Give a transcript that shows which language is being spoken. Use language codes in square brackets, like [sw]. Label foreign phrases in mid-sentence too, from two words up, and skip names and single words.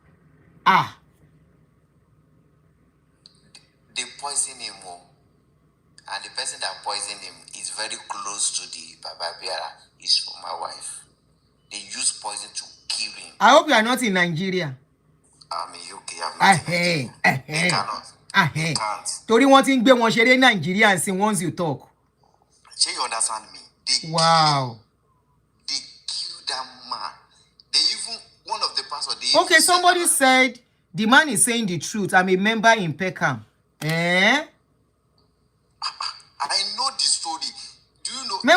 [en] They poison him more. And the person that poisoned him is very close to the Baba Biara. Is my wife. They use poison to kill him. I hope you are not in Nigeria. I'm in UK. I'm not in Nigeria. They cannot. They can't. [yo] Tori wọ́n ti ń gbé wọn ṣeré Nigeria [en] and see once you talk. Shey you understand me? They kill that man. They even one of the pastors. Okay, somebody said the man is saying the truth. I'm a member in Peckham. I know the story. Do you know?